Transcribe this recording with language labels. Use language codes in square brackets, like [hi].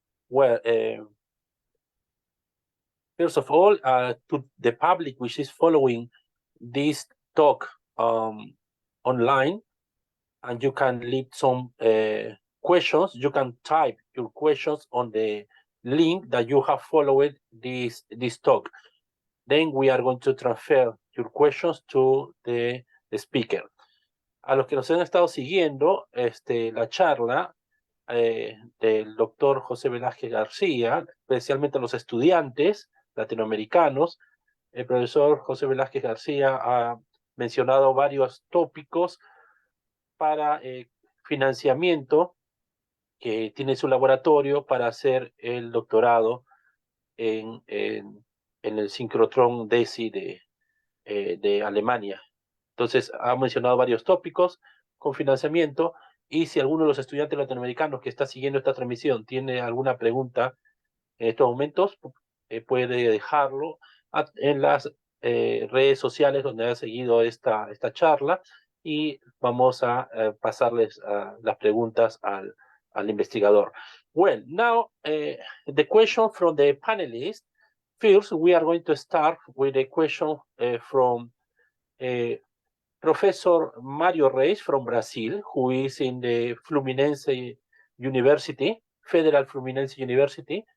[en] Well, first of all, to the public which is following this talk online, and you can leave some questions. You can type your questions on the link that you have followed this talk. Then we are going to transfer your questions to the speaker. [es] A los que nos han estado siguiendo la charla del doctor José Velázquez-García, especialmente los estudiantes latinoamericanos, el profesor José Velázquez-García ha mencionado varios tópicos para financiamiento que tiene su laboratorio para hacer el doctorado en el sincrotrón DESY de Alemania. Entonces, ha mencionado varios tópicos con financiamiento, y si alguno de los estudiantes latinoamericanos que está siguiendo esta transmisión tiene alguna pregunta en estos momentos, puede dejarlo en las redes sociales donde ha seguido esta charla, y vamos a pasarles las preguntas al investigador. [en] Well, now, the question from the panelists. First, we are going to start with a question from Professor Mario Reis from Brazil, who is in the Fluminense University, Federal Fluminense University.